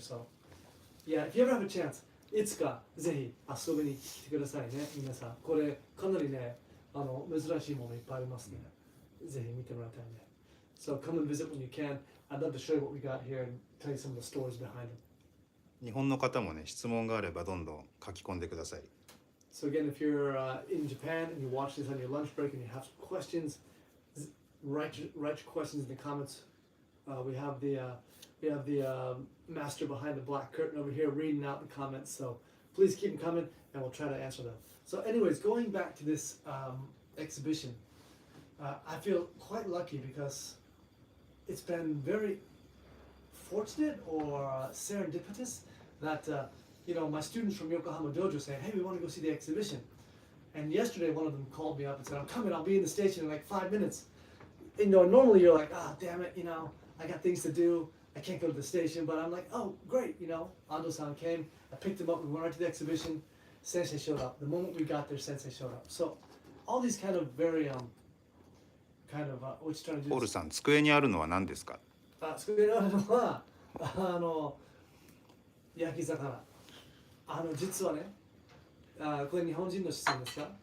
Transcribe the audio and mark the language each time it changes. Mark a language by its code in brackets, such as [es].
[en] So, yeah, if you ever have a chance, [ja] いつかぜひ遊びに来てくださいね、皆さん。これかなりね、珍しいものいっぱいありますね。ぜひ見てもらいたいね。 [en] So come and visit when you can. I'd love to show you what we got here and tell you some of the stories behind it. [ja] 日本の方もね、質問があればどんどん書き込んでください。 [en] So again, if you're in Japan and you watch this on your lunch break and you have some questions, write your questions in the comments. We have the master behind the black curtain over here reading out the comments. So please keep them coming, and we'll try to answer them. So, anyways, going back to this exhibition, I feel quite lucky because it's been very fortunate or serendipitous that my students from Yokohama Dojo saying, "Hey, we want to go see the exhibition." And yesterday, one of them called me up and said, "I'm coming. I'll be in the station in like 5 minutes." Normally you're like, "Ah, damn it, I got things to do. I can't go to the station." But I'm like, "Oh, great, Ando-san came. I picked him up. We went right to the exhibition. Sensei showed up. The moment we got there, Sensei showed up." So all these kind of very what you trying to do? [ja] ポールさん、机にあるのは何ですか？机にあるのは焼き魚。実はね、これ日本人の視線ですか？